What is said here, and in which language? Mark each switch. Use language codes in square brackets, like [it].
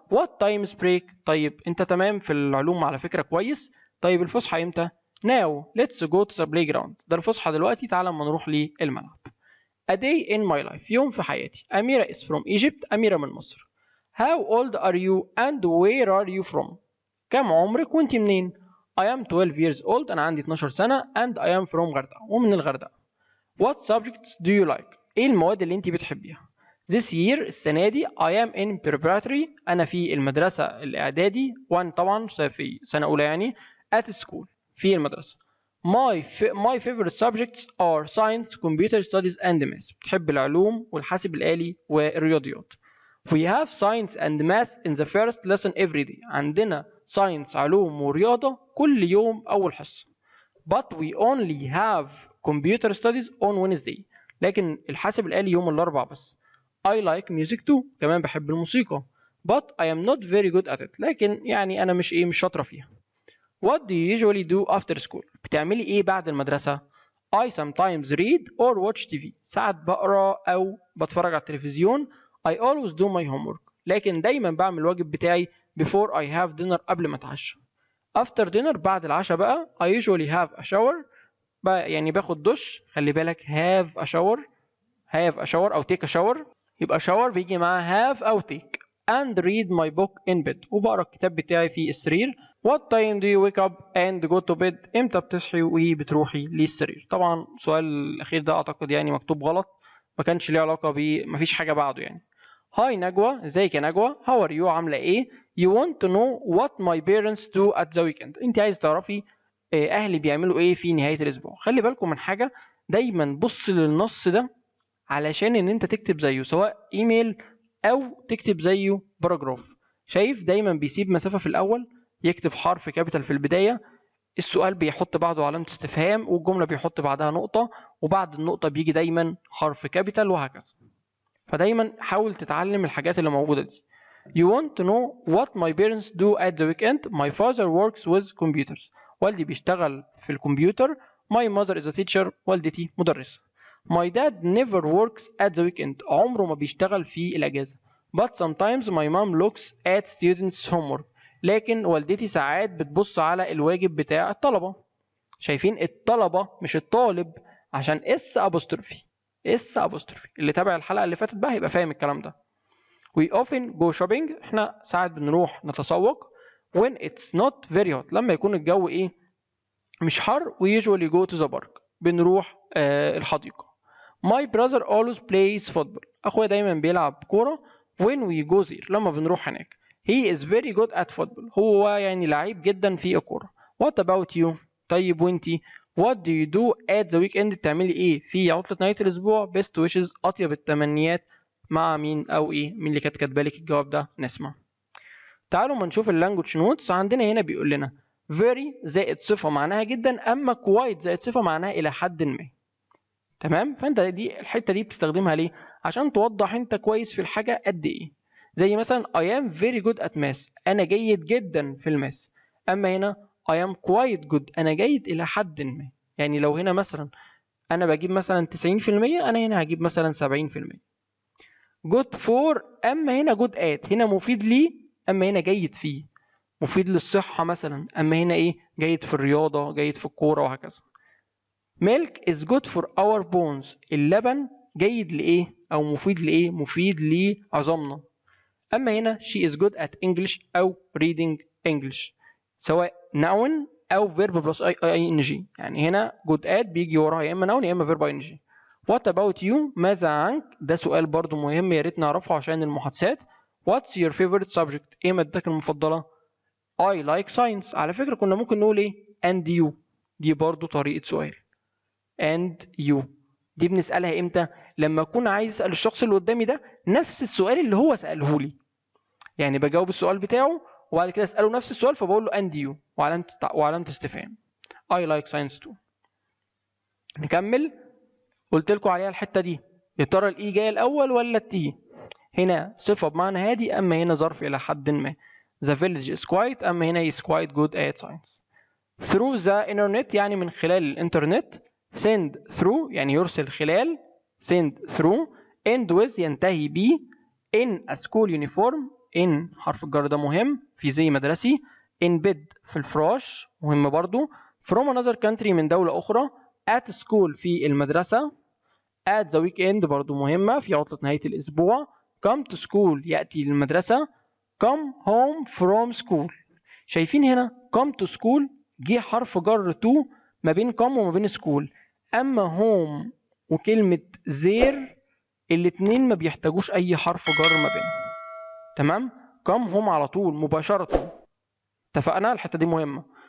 [ar] What time is break؟ طيب أنت تمام في العلوم على فكرة كويس. طيب الفسحة إمتى؟ [en] Now let's go to the playground، [ar] ده الفسحة دلوقتي، تعالى اما نروح للملعب. [en] A day in my life، [ar] يوم في حياتي. [en] أميرة is from Egypt، [ar] أميرة من مصر. [en] How old are you and where are you from؟ [ar] كم عمرك وانت منين؟ [en] I am 12 years old، [ar] أنا عندي 12 سنة، [en] and I am from غردقة، [ar] ومن الغردقة. [en] What subjects do you like؟ [ar] إيه المواد اللي انت بتحبيها؟ [en] This year [ar] السنة دي [en] I am in preparatory [ar] أنا في المدرسة الإعدادي 1 طبعا في سنة أولى يعني [en] at school [ar] في المدرسة. [en] My favorite subjects are science, computer studies and math. [ar] بتحب العلوم والحاسب الآلي والرياضيات. [en] We have science and math in the first lesson every day. [ar] عندنا science علوم ورياضة كل يوم أول حصة. [en] But we only have computer studies on Wednesday. [ar] لكن الحاسب الآلي يوم الأربعاء بس. [en] I like music too. [ar] كمان بحب الموسيقى. [en] But I am not very good at it. [ar] لكن يعني أنا مش شاطرة فيها. [en] What do you usually do after school? [ar] بتعملي إيه بعد المدرسة؟ [en] I sometimes read or watch TV. [ar] ساعات بقرأ أو بتفرج على التلفزيون. [en] I always do my homework. [ar] لكن دايما بعمل الواجب بتاعي [en] before I have dinner [ar] قبل ما أتعشى. [en] After dinner [ar] بعد العشاء بقى [en] I usually have a shower. [ar] يعني باخد دش. [en] خلي بالك have a shower أو take a shower. [ar] يبقى shower بيجي معاه have أو take. [en] And read my book in bed. [ar] وبقرأ الكتاب بتاعي في السرير. [en] What time do you wake up and go to bed? [ar] امتى بتصحي وبتروحي للسرير؟ طبعا السؤال الأخير ده أعتقد يعني مكتوب غلط. ما كانش ليه علاقة مفيش حاجة بعده يعني. هاي نجوى، ازيك يا نجوى؟ [en] How are you؟ [ar] عاملة ايه؟ [en] You want to know what my parents do at the weekend. [ar] انت عايز تعرفي أهلي بيعملوا ايه في نهاية الأسبوع. خلي بالكم من حاجة، دايما بص للنص ده علشان ان انت تكتب زيه سواء ايميل او تكتب زيه باراجراف. شايف دايما بيسيب مسافة في الاول، يكتب حرف كابيتال في البداية، السؤال بيحط بعده علامة استفهام والجملة بيحط بعدها نقطة وبعد النقطة بيجي دايما حرف كابيتال وهكذا. فدايما حاول تتعلم الحاجات اللي موجودة دي. [en] You want to know what my parents do at the weekend? My father works with computers. [ar] والدي بيشتغل في الكمبيوتر. [en] My mother is a teacher. [ar] والدتي مدرسة. [en] My dad never works at the weekend. [ar] عمره ما بيشتغل في الأجازة. [en] But sometimes my mom looks at students' homework. [ar] لكن والدتي ساعات بتبص على الواجب بتاع الطلبة. شايفين الطلبة مش الطالب عشان اس apostrophe. اس apostrophe اللي تابع الحلقة اللي فاتت بقى هيبقى فاهم الكلام ده. [en] We often go shopping. [ar] احنا ساعات بنروح نتسوق. [en] When it's not very hot. [ar] لما يكون الجو مش حر. [en] We usually go to the park. [ar] بنروح الحديقة. [en] My brother always plays football. [ar] أخويا دايما بيلعب كورة. [en] When we go there. [ar] لما بنروح هناك. [en] He is very good at football. [ar] هو يعني لعيب جدا في الكورة. [en] What about you? [ar] طيب وانتي؟ [en] What do you do at the weekend؟ [ar] بتعملي ايه في عطلة نهاية الأسبوع؟ [en] Best wishes. [ar] أطيب التمنيات مع مين أو ايه؟ مين اللي كانت كاتبة لك الجواب ده؟ نسمع. تعالوا ما نشوف اللانجوج نوتس. عندنا هنا بيقول لنا [en] very [ar] زائد صفة معناها جدا، أما [en] quite [ar] زائد صفة معناها إلى حد ما. تمام؟ فأنت الحتة دي بتستخدمها ليه؟ عشان توضح أنت كويس في الحاجة قد إيه. [en] زي مثلا I am very good at math. [ar] أنا جيد جدا في الماس. [en] أما هنا I am quite good. [ar] أنا جيد إلى حد ما. يعني لو هنا مثلا أنا بجيب مثلا 90%، أنا هنا هجيب مثلا 70%. good for. أما هنا good at. هنا مفيد لي، أما هنا جيد فيه. مفيد للصحة مثلا، أما هنا جيد في الرياضة، جيد في الكورة وهكذا. [en] milk is good for our bones. [ar] اللبن جيد لإيه أو مفيد لإيه؟ مفيد لعظامنا. أما هنا [en] she is good at English [ar] أو reading English، سواء noun أو verb plus ing. يعني هنا good at بيجي وراها يا إما noun يا إما verb ing. [en] what about you؟ [ar] ماذا عنك؟ ده سؤال برضو مهم يا ريت نعرفه عشان المحادثات. [en] what's your favorite subject؟ [ar] إيه مادتك المفضلة؟ [en] I like science. [ar] على فكرة كنا ممكن نقول and you. دي برضو طريقة سؤال. and you دي بنسألها امتى؟ لما أكون عايز أسأل الشخص اللي قدامي ده نفس السؤال اللي هو سأله لي. يعني بجاوب السؤال بتاعه وبعد كده أسأله نفس السؤال فبقول له and you وعلامة استفهام. [en] I like science too. [ar] نكمل. قلت لكم عليها الحتة دي. يا ترى الإي جاية الأول ولا التي؟ هنا صفة بمعنى هادي، أما هنا ظرف إلى حد ما. [en] The village is quiet. أما هنا is quite good at science. Through the internet [ar] يعني من خلال الإنترنت. [en] Send through [ar] يعني يرسل خلال. [en] Send through. End with ينتهي ب. In a school uniform. [ar] In حرف الجر ده مهم في زي مدرسي. In bed في الفراش مهم برضو. [en] From another country [ar] من دولة أخرى. [en] At school [ar] في المدرسة. At the weekend برضو مهمة في عطلة نهاية الأسبوع. [en] Come to school [ar] يأتي للمدرسة. [en] Come home from school. [ar] شايفين هنا come to school جه حرف جر to ما بين come وما بين school. أما home وكلمة there الاتنين ما بيحتاجوش اي حرف جر ما بينهم. تمام. come home على طول مباشرة، اتفقنا الحتة دي مهمة.